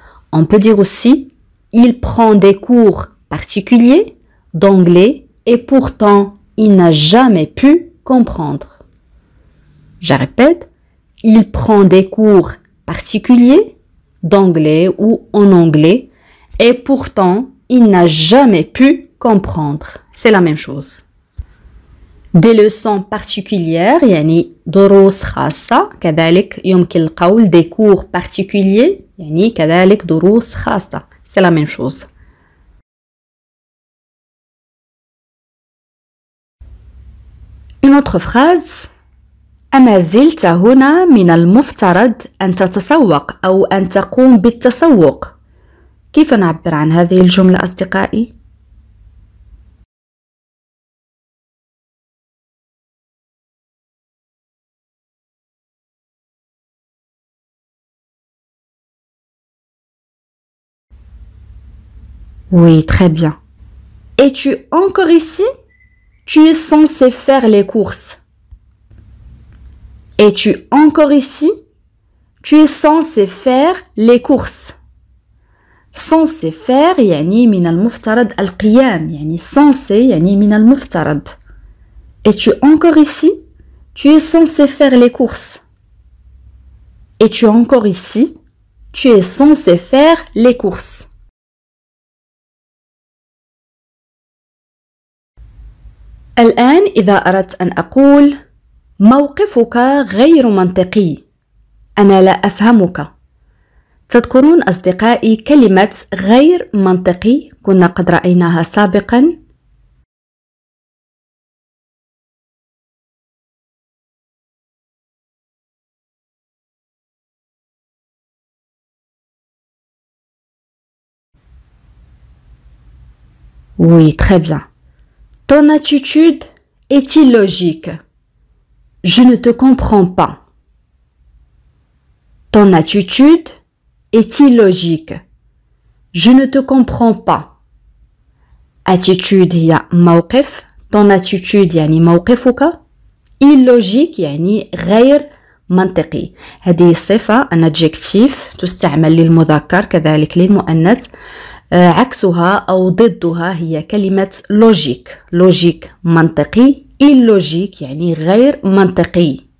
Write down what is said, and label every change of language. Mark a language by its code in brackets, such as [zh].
[fr] On peut dire aussi il prend des cours particuliers d'anglais et pourtant il n'a jamais pu comprendre. Je répète, il prend des cours particuliers d'anglais ou en anglais et pourtant il n'a jamais pu comprendre. C'est la même chose. Des leçons particulières [ar] يعني دروس خاصة كذلك يمكن القول [fr] des cours particuliers [ar] يعني كذلك دروس خاصة. [fr] C'est la même chose. Une autre phrase. [ar] أما زلت هنا من المفترض أن تتسوق أو أن تقوم بالتسوق. كيف نعبر عن هذه الجملة أصدقائي؟ [fr] Oui, très bien. Es-tu encore ici? Tu es censé faire les courses. Es-tu encore ici? Tu es censé faire les courses. censé faire [ar] يعني من المفترض القيام يعني censé يعني من المفترض. [fr] Es-tu encore ici? Tu es censé faire les courses. Es-tu encore ici? Tu es censé faire les courses. [ar] الآن إذا أردت أن أقول موقفك غير منطقي، أنا لا أفهمك. تذكرون أصدقائي كلمة غير منطقي كنا قد رأيناها سابقا؟ [fr] Oui, très bien. Ton attitude est illogique. Je ne te comprends pas. Ton attitude est illogique. Je ne te comprends pas. [ar] Attitude هي موقف. [fr] Ton attitude [ar] يعني موقفك. Illogique يعني غير منطقي. هذه صفة [fr] un adjectif [ar] تستعمل للمذكر كذلك للمؤنث. عكسها أو ضدها هي كلمة لوجيك. لوجيك منطقي. illogique يعني غير منطقي.